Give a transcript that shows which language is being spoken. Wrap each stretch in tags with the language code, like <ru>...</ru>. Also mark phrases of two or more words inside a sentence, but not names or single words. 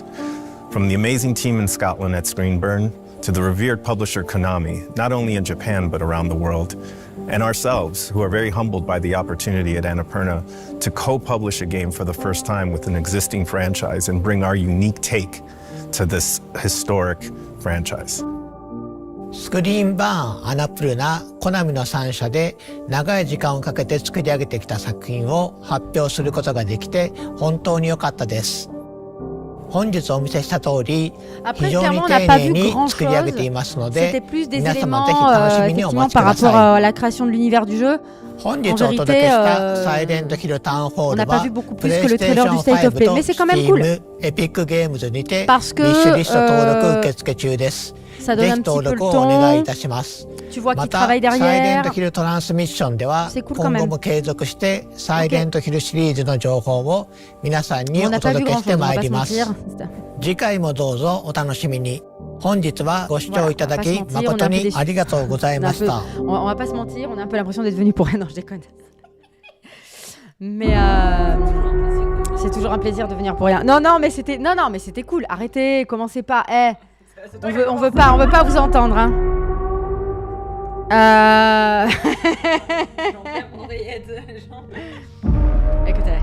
<en>From the amazing team in Scotland at Screenburn to the revered publisher Konami, not only in Japan but around the world, and ourselves, who are very humbled by the opportunity at Annapurna to co-publish a game for the first time with an existing franchise and bring our unique take to this historic franchise.</en> <ja>スクリーンバーン、アナプルナ、コナミの3社で長い時間をかけて作り上げてきた作品を発表することができて本当に良かったです。本日お見せした通り</ja> <fr>Après,</fr> <ja>非常に</ja> <fr>clairement, on n'a</fr> <ja>丁</ja> <fr>pas</fr> <ja>寧</ja> <fr>vu</fr> <ja>に</ja> <fr>grand</fr> <ja>作り上げ</ja> <fr>chose.</fr> <ja>ていますの</ja> <fr>C'était</fr> <ja>で</ja> <fr>plus des</fr> <ja>皆様ぜひ</ja> <fr>éléments</fr> <ja>楽しみにお</ja> <fr>effectivement</fr> <ja>待ちく</ja> <fr>par</fr> <ja>だ</ja> <fr>rapport</fr> <ja>さい。</ja> <fr>à la création de l'univers du jeu.</fr> <ja>本日</ja> <fr>En</fr> <ja>お届け</ja> <fr>vérité,</fr> <ja>したサイレントヒルタウンフォー</ja> <fr>on</fr> <ja>ル</ja> <fr>n'a pas</fr> <ja>は</ja> <fr>vu beaucoup</fr> <ja>プ</ja> <fr>plus</fr> <ja>レ</ja> <fr>que</fr> <ja>イ</ja> <fr>le</fr> <ja>ステーシ</ja> <fr>trailer</fr> <ja>ョ</ja> <fr>du</fr> <ja>ン</ja> <fr>State of</fr> <ja>5</ja> <fr>Play,</fr> <ja>と</ja> <fr>mais c'est quand même cool.</fr> <ja>Steam、エピックゲームズにて</ja> <fr>Parce</fr> <ja>ウィッシュリスト登録</ja> <fr>que</fr> <ja>受付中です。</ja> <fr>ça</fr> <ja>ぜ</ja> <fr>donne un</fr> <ja>ひ</ja> <fr>petit</fr> <ja>登</ja> <fr>peu le</fr> <ja>録をお願いい</ja> <fr>ton.</fr> <ja>たします。</ja> <fr>Tu vois</fr> <ja>ま</ja> <fr>qu'il</fr> <ja>た</ja> <fr>travaille</fr> <ja>サイレント</ja> <fr>derrière.</fr> <ja>ヒルトランスミッションでは</ja> <fr>C'est cool quand</fr> <ja>今</ja> <fr>même.</fr> <ja>後も継続してサイレントヒルシリーズの情報を皆さんに</ja> <fr>On</fr> <ja>お</ja> <fr>n'a pas vu</fr> <ja>届け</ja> <fr>grand</fr> <ja>して</ja> <fr>chose, on</fr> <ja>ま</ja> <fr>va</fr> <ja>い</ja> <fr>pas</fr> <ja>り</ja> <fr>se</fr> <ja>ます</ja> <fr>mentir.</fr> <ja>次回もどうぞお楽しみに。本日はご視聴いただき</ja> <fr>Voilà, on va pas se mentir,</fr> <ja>誠</ja> <fr>on est un peu</fr> <ja>に</ja> <fr>déçus.</fr> <ja>ありがとうございました。</ja> <fr>On va pas se mentir, on a un peu l'impression d'être venu pour rien. Non, je déconne. Mais c'est toujours un plaisir de venir pour rien. Non, mais c'était cool. Arrêtez, commencez pas. On veut pas vous entendre. Hein. Écoutez.</fr>